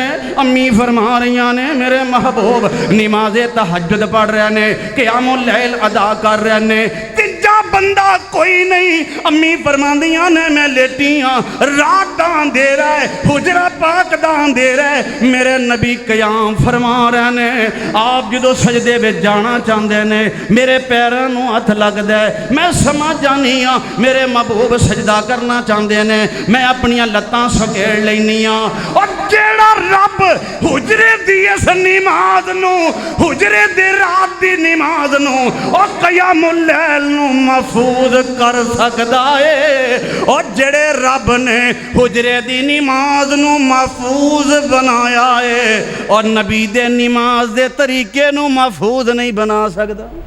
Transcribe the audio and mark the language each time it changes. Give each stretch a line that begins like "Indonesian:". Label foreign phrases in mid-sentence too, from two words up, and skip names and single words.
Punjabi: امی فرما رہیاں نے میرے محبوب نماز تہجد پڑھ رہے نے،
Arabic: قیام اللیل
Punjabi: ادا کر رہے نے، تیجا بندہ کوئی نہیں۔ امی فرماندیاں نے میں لیٹی ہاں، رات دا اندھیرا ہے، حجرہ پاک دا اندھیرا ہے، میرے نبی قیام فرما رہے نے۔ آپ جدو سجدے وچ جانا چاہندے نے، میرے پیراں نوں ہتھ لگدا ہے، میں سمجھ جانی ہاں میرے محبوب سجدہ کرنا چاہندے نے، میں اپنیاں لتاں سکیڑ لینی ہاں۔ اور جیڑا رب حجرے دی اس نماز نو، حجرے دی رات دی نماز نو اور
Arabic: قیام اللیل
Punjabi: نو محفوظ کر سکدا ہے، اور جڑے رب نے حجرے دی نماز نو محفوظ بنایا ہے اور نبی دے نماز دے طریقے نو محفوظ نہیں بنا سکدا۔